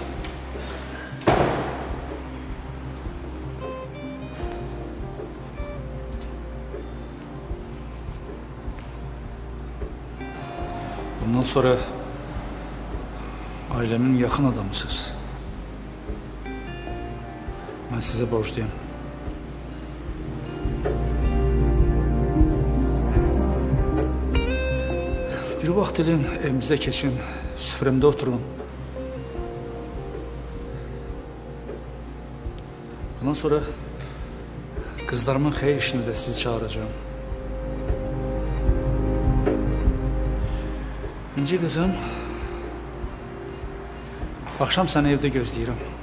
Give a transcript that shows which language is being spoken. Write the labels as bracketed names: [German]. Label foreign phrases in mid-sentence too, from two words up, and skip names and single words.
[Turkish] Bundan sonra ailemin yakın adamısınız. Ben size borçluyum. [Azerbaijani] Bir vaxt elin evimizə keçin, süfrəmdə oturun. [Turkish] Bundan sonra kızlarımın [Azerbaijani] xeyir işini [Turkish] de sizi çağıracağım. İnci kızım, akşam [Azerbaijani] səni evdə gözləyirəm.